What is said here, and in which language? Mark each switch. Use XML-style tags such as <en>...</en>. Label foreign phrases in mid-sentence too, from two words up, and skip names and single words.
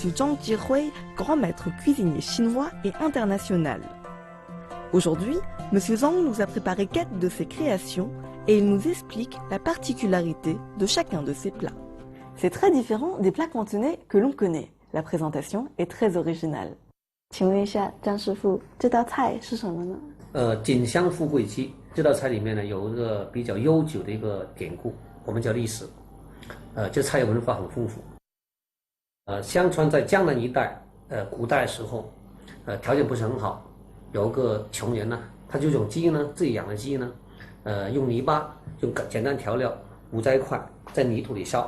<fr>Zhang Jihui, grand maître cuisinier chinois et international. Aujourd'hui, M. Zhang nous a préparé 4 de ses créations et il nous explique la particularité de chacun de ses plats. C'est très différent des plats cantonais que l'on connaît. La présentation est très originale.</fr> <zh>请问一下张师傅，这道菜是什么呢？锦香富贵鸡这道菜里面呢，有一个比较悠久的一个典故，我们叫历史。这菜文化很丰富。相传在江南一带，古代时候，条件不是很好，有个穷人呢，他就用鸡呢，自己养的鸡呢，用泥巴，用简单调料捂在一块，在泥土里烧。</zh>